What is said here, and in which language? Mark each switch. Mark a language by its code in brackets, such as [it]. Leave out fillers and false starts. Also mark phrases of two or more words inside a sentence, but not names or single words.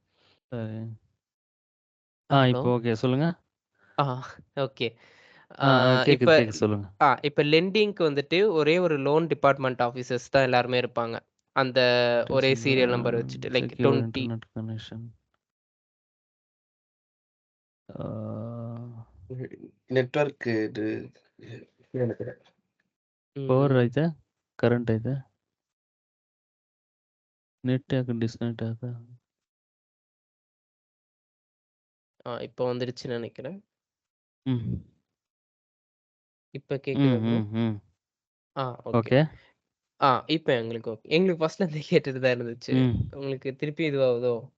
[ta] இப்போ ஓகே, சொல்லுங்க. ஓகே. இப்ப கேக்குது சொல்லுங்க. இப்ப லெண்டிங்க்கு வந்துட்டு ஒரே ஒரு [en] loan department officers [ta] தான் எல்லாருமே இருப்பாங்க. அந்த ஒரே சீரியல் நம்பர் வச்சுட்டு லைக் 20 [en] internet connection. [kn] ನೆಟ್ವರ್ಕ್ ಇದು ಪವರ್ ಐತೆ, ಕರೆಂಟ್ ಐತೆ, ನೆಟ್ ಯಾಕೆ ಡಿಸ್ಕನೆಕ್ಟ್ ಆಯ್ತಾ? [ta] இப்போ வந்துருச்சுன்னு நினைக்கிறேன். ம் இப்ப கேக்குதா ப்ரோ? ஓகே. இப்ப எங்களுக்கு ஓகே. எங்களுக்கு ஃபர்ஸ்ட்ல இருந்தே கேட்டுட்டு தான் இருந்துச்சு. உங்களுக்கு திருப்பி இதுவாகுதோ?